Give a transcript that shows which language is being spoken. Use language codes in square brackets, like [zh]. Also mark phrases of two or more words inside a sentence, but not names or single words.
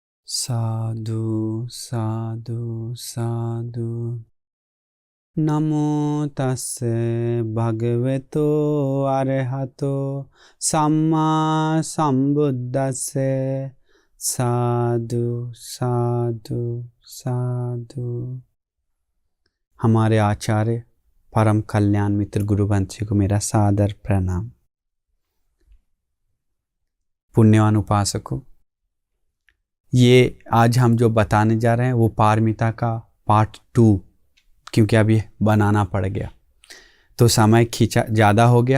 [pi] साधु साधु साधु। नमो तस्से भगवतो अरहतो सम्मा संबुद्दस्से। साधु साधु साधु। [hi] हमारे आचार्य परम कल्याण मित्र गुरुवंश जी को मेरा सादर प्रणाम। पुण्यवान उपासकों, ये आज हम जो बताने जा रहे हैं वो पारमिता का पार्ट 2, क्योंकि अभी बनाना पड़ गया तो समय खींचा ज़्यादा हो गया।